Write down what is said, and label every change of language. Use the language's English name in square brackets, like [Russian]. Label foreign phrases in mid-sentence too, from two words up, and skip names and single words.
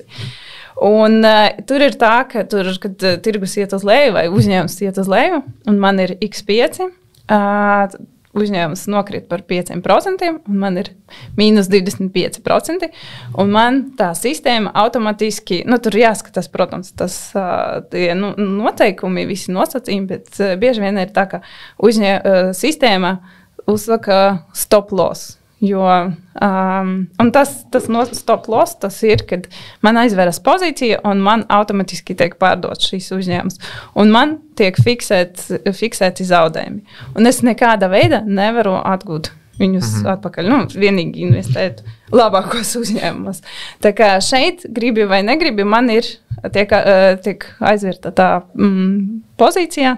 [Latvian] Un tur ir tā, ka kad tirgus iet uz leju vai uzņēmums iet uz leju, un man ir X5, uzņēmums nokrit par 5%, un man ir mīnus 25%, un man tā sistēma automatiski, tur jāskatās, protams, tie noteikumi, visi nosacījumi, bet bieži vien ir tā, ka sistēma uzsaka [English] stop loss. [Latvian] Un tas [English] stop loss, [Latvian] tas ir, kad man aizveras pozīcija un man automatiski tiek pārdots šīs uzņēmums. Un man tiek fiksēti zaudējumi. Un es nekāda veida nevaru atgūt viņus atpakaļ. Vienīgi investēt labākos uzņēmumus. Tā kā šeit, gribi vai negribi, man ir tiek aizvērta tā pozīcija.